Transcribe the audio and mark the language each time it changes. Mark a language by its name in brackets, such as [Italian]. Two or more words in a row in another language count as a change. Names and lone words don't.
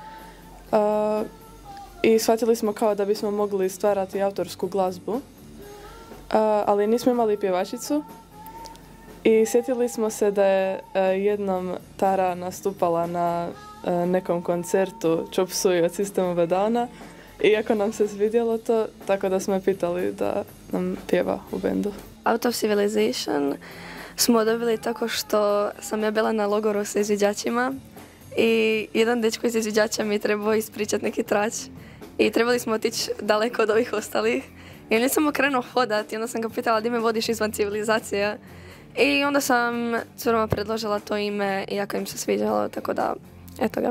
[Croatian] I shvatili smo kao da bismo mogli stvarati autorsku glazbu, ali nismo imali pjevačicu. I sjetili smo se da je jednom Tara nastupala na nekom koncertu Chop Suey od System of a Downa. Iako nam se svidjelo to, tako da smo je pitali da nam pjeva u bendu. Out of Civilization smo dobili tako što sam ja bila na logoru sa izviđačima i jedan dečko iz izviđača mi je trebao ispričati neki trač i trebali smo otići daleko od ovih ostalih. I on je samo krenuo hodati i onda sam ga pitala di me vodiš izvan civilizacije. I onda sam curama predložila to ime iako im se sviđalo, tako da eto ga.